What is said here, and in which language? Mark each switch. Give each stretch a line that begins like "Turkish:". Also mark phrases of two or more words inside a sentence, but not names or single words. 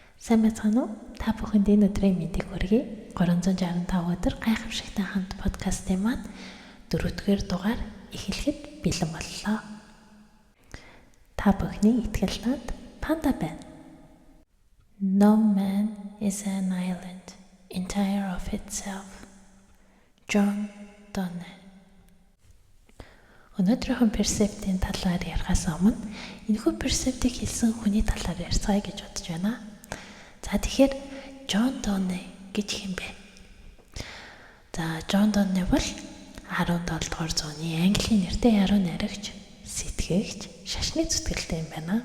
Mongolian: Сайн байцгаана уу? Та бүхэнд энэ өдрийн мэндийг хүргэе. 365 өдөр гайхамшигтай хамт подкастын маань 4-р дугаар эхлэхэд бэлэн боллоо. Та бүхний итгэл над Панда байна.
English: No man is an island, entire of itself. John Donne.
Mongolian: Өнөөдрийн персептийн талаар ярихаас өмнө энэхүү персептийг хэлсэн хүний талаар ярьцгаая гэж бодож байна. За тэгэхээр John Donne гэж хэм бэ? За John Donne бол 17 дугаар зууны Английн нэртэй яруу найрагч, сэтгэгч, шашны зүтгэлтэй юм байна.